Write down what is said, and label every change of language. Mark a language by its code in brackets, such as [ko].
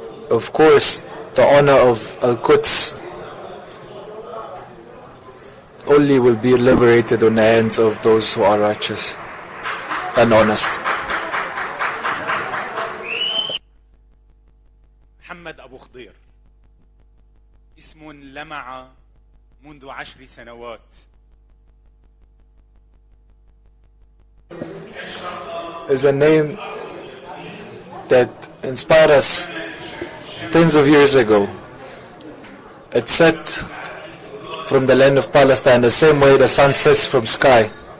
[en] Of course, the honor of Al-Quds only will be liberated on the hands of those who are righteous and honest. [ar] محمد أبو خضير اسم لمع منذ 10 سنوات. [en] Is a name that inspired us tens of years ago. It set from the land of Palestine the same way the sun sets from sky.